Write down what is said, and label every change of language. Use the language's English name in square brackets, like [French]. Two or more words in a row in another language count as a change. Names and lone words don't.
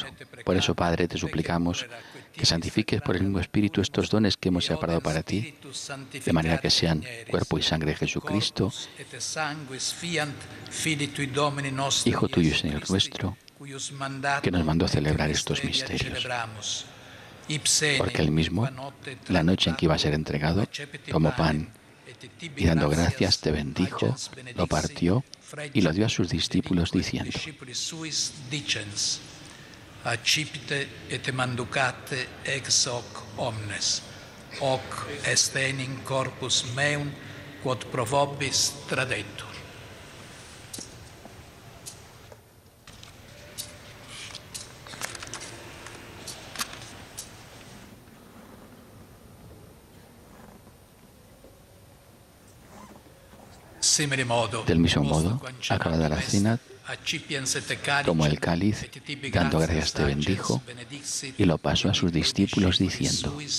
[Spanish] Por eso, Padre, te suplicamos que santifiques por el mismo Espíritu estos dones que hemos separado para ti, de manera que sean cuerpo y sangre de Jesucristo, Hijo tuyo y Señor nuestro, que nos mandó celebrar estos misterios. Porque él mismo, la noche en que iba a ser entregado, tomó pan y dando gracias te bendijo, lo partió y lo dio a sus discípulos diciendo: [Latin] Accipite et manducate ex hoc omnes, hoc est enim corpus meum, quod pro vobis tradetur. [Spanish] Del mismo modo, acabada la cena, tomó el cáliz, dando gracias te bendijo, y lo pasó a sus discípulos diciendo: